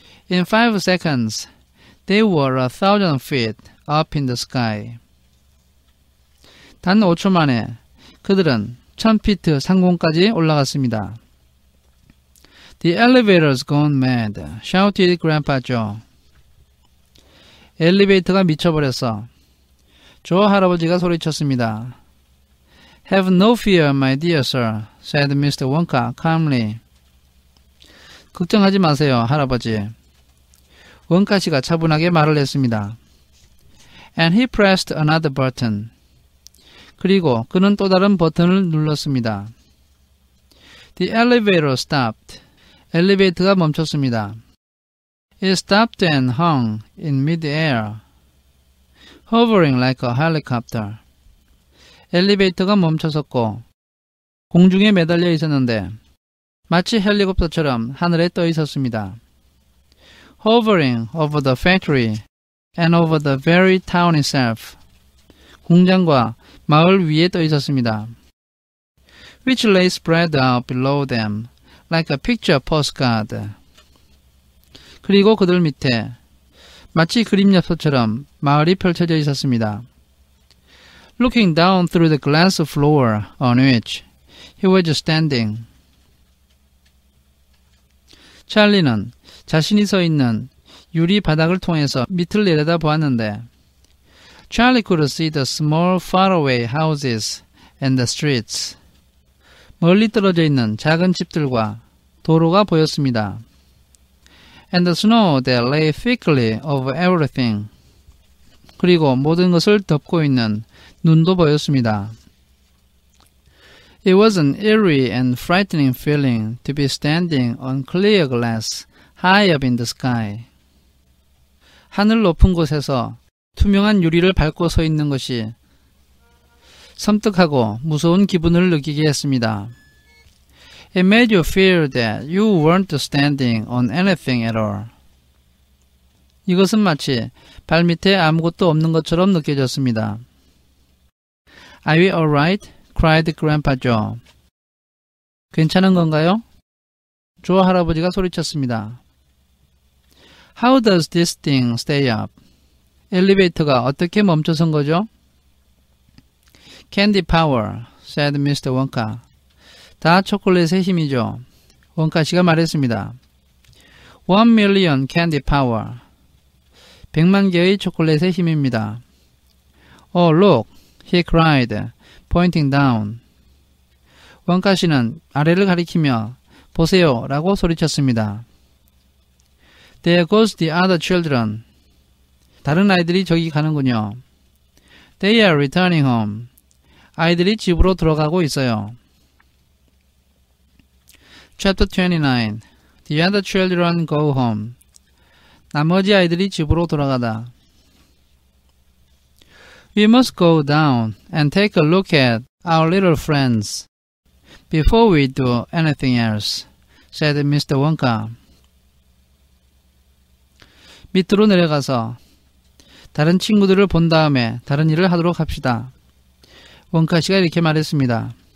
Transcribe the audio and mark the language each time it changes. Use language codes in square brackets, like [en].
[en] In 5 seconds, they were 1,000 feet up in the sky. [ko] 단 5초 만에 그들은 1000피트 상공까지 올라갔습니다. [en] The elevator's gone mad, shouted Grandpa Joe. [ko] 엘리베이터가 미쳐버렸어. 조 할아버지가 소리쳤습니다. [en] Have no fear, my dear sir, said Mr. Wonka calmly. [ko] 걱정하지 마세요, 할아버지. 원카 씨가 차분하게 말을 했습니다. [en] And he pressed another button. [ko] 그리고 그는 또 다른 버튼을 눌렀습니다. [en] The elevator stopped. [ko] 엘리베이터가 멈췄습니다. [en] It stopped and hung in mid-air, hovering like a helicopter. [ko] 엘리베이터가 멈춰섰고 공중에 매달려 있었는데 마치 헬리콥터처럼 하늘에 떠 있었습니다. [en] Hovering over the factory and over the very town itself. [ko] 공장과 마을 위에 떠 있었습니다. [en] Which lay spread out below them like a picture postcard. [ko] 그리고 그들 밑에 마치 그림 엽서처럼 마을이 펼쳐져 있었습니다. [en] Looking down through the glass floor on which he was standing. [ko] 찰리는 자신이 서 있는 유리 바닥을 통해서 밑을 내려다 보았는데 [en] Charlie could see the small faraway houses and the streets. [ko] 멀리 떨어져 있는 작은 집들과 도로가 보였습니다. [en] And the snow that lay thickly over everything. [ko] 그리고 모든 것을 덮고 있는 눈도 보였습니다. [en] It was an eerie and frightening feeling to be standing on clear glass high up in the sky. [ko] 하늘 높은 곳에서 투명한 유리를 밟고 서 있는 것이 섬뜩하고 무서운 기분을 느끼게 했습니다. [en] It made you feel that you weren't standing on anything at all. [ko] 이것은 마치 발밑에 아무것도 없는 것처럼 느껴졌습니다. [en] Are we alright? cried Grandpa Joe. [ko] 괜찮은 건가요? 조 할아버지가 소리쳤습니다. [en] How does this thing stay up? [ko] 엘리베이터가 어떻게 멈춰선 거죠? [en] Candy power, said Mr. Wonka. [ko] 다 초콜릿의 힘이죠. 원카 씨가 말했습니다. [en] 1,000,000 candy power. [ko] 100만 개의 초콜릿의 힘입니다. [en] Oh, look, he cried, pointing down. [ko] 원카 씨는 아래를 가리키며 보세요 라고 소리쳤습니다. [en] There goes the other children. [ko] 다른 아이들이 저기 가는군요. [en] They are returning home. [ko] 아이들이 집으로 돌아가고 있어요. [en] Chapter 29. The other children go home. [ko] 나머지 아이들이 집으로 돌아가다. [en] We must go down and take a look at our little friends before we do anything else, said Mr. Wonka. [ko] 밑으로 내려가서 다른 친구들을 본 다음에 다른 일을 하도록 합시다. 원카 씨가 이렇게 말했습니다.